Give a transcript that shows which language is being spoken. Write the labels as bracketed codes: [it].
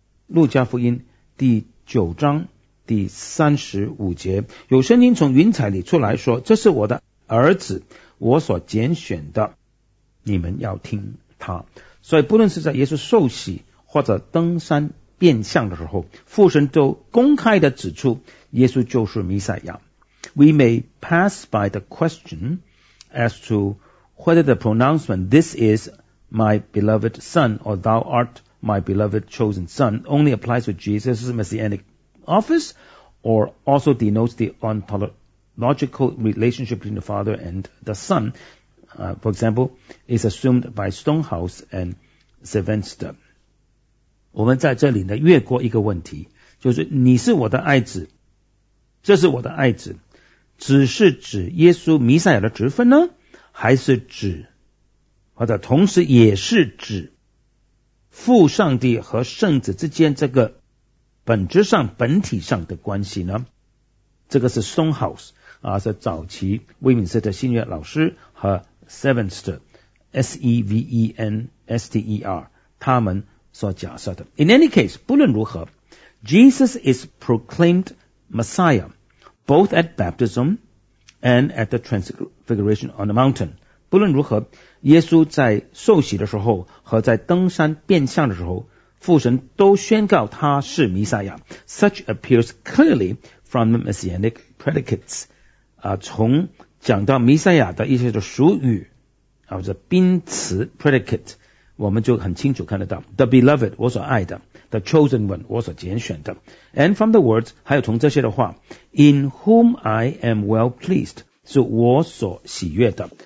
[zh] 路加福音第九章第三十五节，有声音从云彩里出来说，这是我的儿子，我所拣选的，你们要听他。所以不论是在耶稣受洗或者登山变相的时候，父神都公开的指出耶稣就是弥赛亚。 [en] We may pass by the question as to whether the pronouncement this is my beloved son or thou art my beloved chosen son only applies to Jesus' messianic office or also denotes the ontological relationship between the father and the son. For example, is assumed by Stonehouse and Sylvester. [zh] 我们在这里呢越过一个问题，就是你是我的爱子，这是我的爱子，只是指耶稣弥赛亚的职分呢，还是指或者同时也是指父上帝和圣子之间这个本质上本体上的关系呢？这个是 Stonehouse 是早期威敏斯特新约老师和 Sevenster S-E-V-E-N-S-T-E-R 他们所假设的。 [en] In any case, [zh] 不论如何， [en] Jesus is proclaimed Messiah both at baptism and at the transfiguration on the mountain. [zh] 不论如何，耶稣在受洗的时候和在登山变相的时候，父神都宣告他是弥赛亚。 [en] Such appears clearly from the messianic predicates. [zh] 从讲到弥赛亚的一些的俗语或者宾词 predicate， 我们就很清楚看得到 [en] the beloved [zh] 我所爱的 [en] the chosen one [zh] 我所拣选的 [en] and from the words [zh] 还有从这些的话 [en] in whom I am well pleased [zh] 是我所喜悦的。